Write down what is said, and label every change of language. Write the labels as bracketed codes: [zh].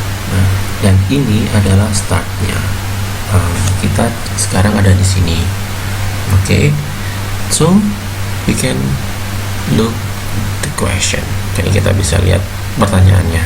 [id] Nah, dan ini adalah startnya. Kita sekarang ada di sini. [en] Oke, so we can look the question. [id] Jadi kita bisa lihat pertanyaannya.